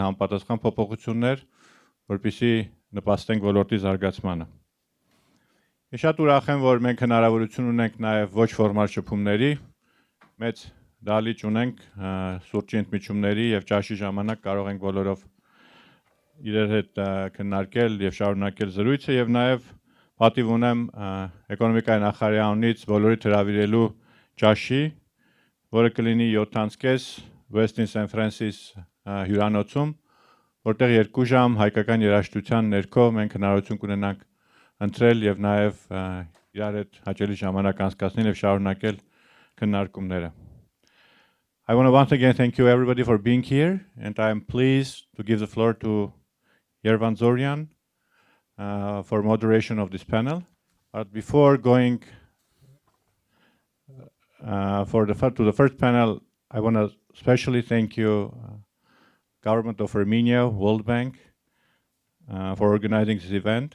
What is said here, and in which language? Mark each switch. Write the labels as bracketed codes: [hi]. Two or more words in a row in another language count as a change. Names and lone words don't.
[hy] համապատասխան փոփոխություններ, որպեսզի նպաստենք ոլորտի զարգացմանը։ Ես շատ ուրախ եմ, որ մենք հնարավորություն ունենք նաեւ ոչ ֆորմալ շփումների, մեծ դալիճ ունենք սուրճի ընդմիջումների եւ ճաշի ժամանակ կարող ենք բոլորով իրար հետ քննարկել եւ շարունակել զրույցը եւ նաեւ պատիվ ունեմ էկոնոմիկայի նախարարի անունից բոլորի հրավիրելու ճաշի, որը կլինի 7:30 Westin St. Francis հյուրանոցում, որտեղ 2 ժամ հայկական երաժշտության ներքո մենք հնարավորություն կունենանք ընտրել եւ նաեւ իրար հետ հաճելի ժամանակ անցկացնել եւ շարունակել քննարկումները։ [en] I want to once again thank you everybody for being here, and I am pleased to give the floor to Yervan Zorian for moderation of this panel. But before going to the first panel, I want to especially thank you, Government of Armenia, World Bank, for organizing this event.